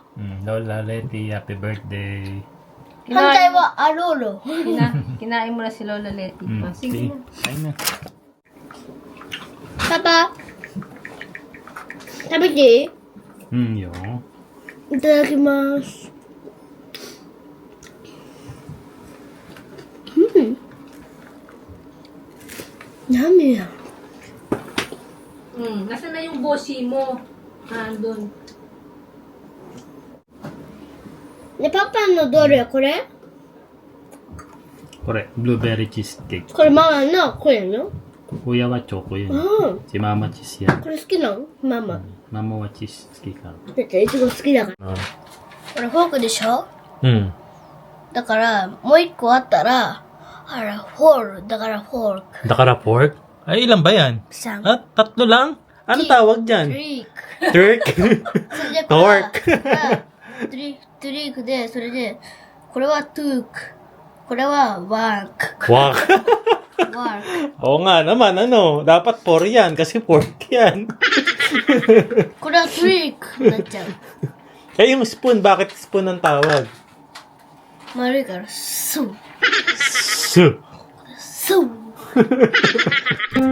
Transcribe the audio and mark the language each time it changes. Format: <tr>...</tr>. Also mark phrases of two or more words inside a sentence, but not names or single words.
<en>Lola Letty, happy birthday.</en> <ja>反対はアローロ</ja> <tl>Kinain mo na si Lola Letty. Ah, sige na. Kain na.</tl> <ja>パパ食べていい Yo. いただきます何や</ja> <tl>Nasaan na yung bossy mo? Nandun.</tl> <ja>ねパパのどれこれこれ、</ja> <en>blueberry cheesecake.</en> <ja>これママのこれの</ja> <tl>Kuya wa choco yun.</tl> <ja>うん。</ja> <tl>Si Mama cheese yan.</tl> <ja>これ好きなのママ。</ja> <tl>Mama wa cheese hiki ka.</tl> <ja>だっていちご好きだから。これフォークでしょ Hmm. だから、もう一個あったら、あら、フォール。だからフォーク。</ja> <tl>Dakara pork? Ay, ilan ba yan?</tl> <ja>3。</ja> <tl>Ah, tatlo lang? Ano tawag ト dyan?</tl> <ja>リーク。 Turk? それでこれはトリークで、それで、これはトゥーク。これはワーク。 Wow. ワーク。</ja> <tl>Oo nga naman, ano? Dapat 4 yan kasi pork yan.</tl> <ja>これはトリークになっちゃう。</ja> <tl>Eh, yung spoon, bakit spoon ang tawag?</tl> <ja>丸いから、そう。 Su. そう。</ja>